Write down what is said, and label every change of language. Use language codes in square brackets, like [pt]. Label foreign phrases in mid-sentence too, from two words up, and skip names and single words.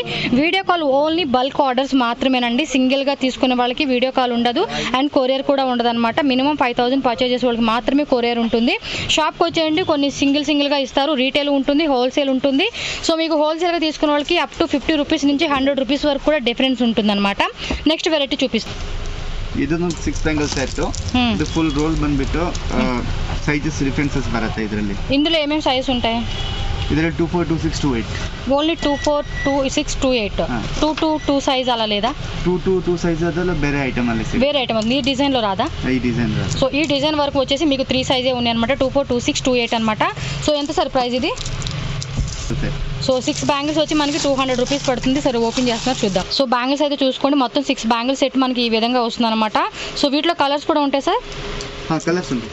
[en] video call only bulk orders [te] మాత్రమేనండి. సింగిల్గా తీసుకునే వాళ్ళకి [en] video call [te] ఉండదు, అండ్ కొరియర్ కూడా ఉండదు అనమాట. మినిమం 5,000 పర్చేజ్ చేసే వాళ్ళకి మాత్రమే కొరియర్ ఉంటుంది. షాప్కి వచ్చేయండి, కొన్ని సింగిల్గా ఇస్తారు. రీటైల్ ఉంటుంది, హోల్సేల్ ఉంటుంది. సో మీకు హోల్సేల్గా తీసుకునే వాళ్ళకి [en] up to [te] 50 రూపీస్ నుంచి 100 రూపీస్ వరకు కూడా డిఫరెన్స్ ఉంటుంది అనమాట. [en] next variety [te] చూపిస్తాను. [kn] ಇದನ್ನು 6 [en] bangle set. [kn] ಇದು [en] full roll [kn] ಬಂದ್ಬಿಟ್ಟು [en] sizes differences [kn] ಬರುತ್ತೆ ಇದರಲ್ಲಿ. [te] ఇందులో ఏమేమి సైజెస్ ఉంటాయి? [kn] ಇದರಲ್ಲಿ 24, 26, 28. [te] ఓన్లీ 24, 26, 28. 2 సైజ్ అలా లేదా? [kn] 2 సైజ్ ಅದೆಲ್ಲ ಬೇರೆ ಐಟಮ್ ಅಲ್ಲಿ ಸಿಗುತ್ತೆ. [te] వేరే ఐటమ్ ఈ డిజైన్లో రాదా? [kn] ಈ ಡಿಸೈನ್ [te] సో ఈ డిజైన్ వరకు వచ్చేసి మీకు 3 సైజే ఉన్నాయి అనమాట. 24, 26, 28 అనమాట. సో ఎంత సార్ ప్రైస్ ఇది? సో 6 బ్యాంగిల్స్ వచ్చి మనకి 200 రూపీస్ పడుతుంది. సరే ఓపెన్ చేస్తున్నారు చూద్దాం. సో బ్యాంగిల్స్ అయితే చూసుకోండి, మొత్తం 6 [en] bangles set [te] మనకి ఈ విధంగా వస్తుంది అనమాట. సో వీటిలో కలర్స్ కూడా ఉంటాయి సార్? కలర్స్ ఉంటాయి.